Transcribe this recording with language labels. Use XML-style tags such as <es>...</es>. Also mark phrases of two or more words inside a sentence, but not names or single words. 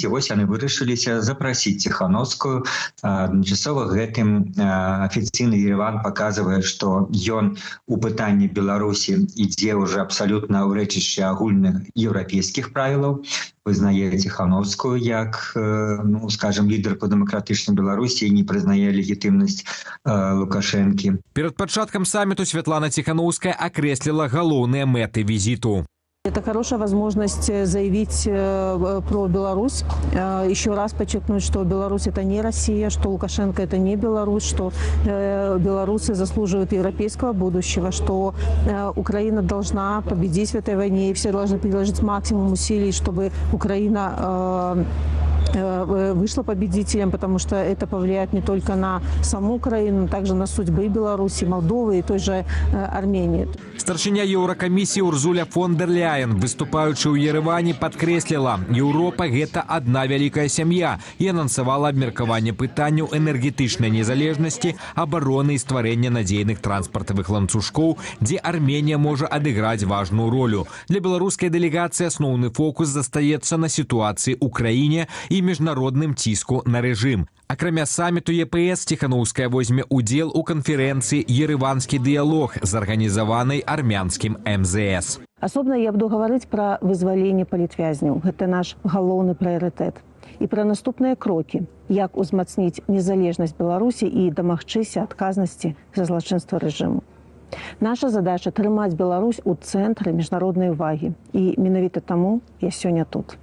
<be>І вось яны вырашыліся запрасіць Тихановскую. Адначасова гэтым афіцыйны Ереван паказвае, што ён у пытанні Беларусі ідзе ўжо абсалютна ў рэчышча агульных еўрапейскіх правілаў. Вызнае Тихановскую як, скажем, лідар по дэмакратычнай Беларусі і не прызнае легітымнасць Лукашэнкі. Перад пачаткам саміту Святлана Тихановская акрэсліла галоўныя мэты візіту.</be> <ru>Это хорошая возможность заявить про Беларусь, еще раз подчеркнуть, что Беларусь это не Россия, что Лукашенко это не Беларусь, что белорусы заслуживают европейского будущего, что Украина должна победить в этой войне, и все должны приложить максимум усилий, чтобы Украина вышла победителем, потому что это повлияет не только на саму Украину, но также на судьбы Беларуси, Молдовы и той же Армении.</ru> <be>Старшыня Еўракамісіі Урзуля фон дер Ляйен, выступаючы ў Ереване, падкрэсліла, Еўропа – гэта адна вялікая сям'я і анансавала абмеркаванне пытанняў энергетычнай незалежнасці, абароны і стварэння надзейных транспартавых ланцужкоў, дзе Арменія можа адыграць важную ролю. Для беларускай дэлегацыі асноўны фокус застаецца на сітуацыі ў краіне і міжнародным ціску на рэжым. Акрамя саміту ЕПС, Тихановская возьме удзел у канферэнцыі «Ереванскі дыялог», зарганізаванай армянскім МЗС.</be> <ru>Особенно я буду говорить про вызваленне палітвязняў.</ru> <be>Это наш галоўны прыярытэт. І пра наступныя крокі, як узмацніць незалежнасць Беларусі і дамагчыся адказнасці за злачынства рэжыму. Наша задача трымаць Беларусь у цэнтры міжнароднай увагі. І менавіта таму я сёння тут.</be>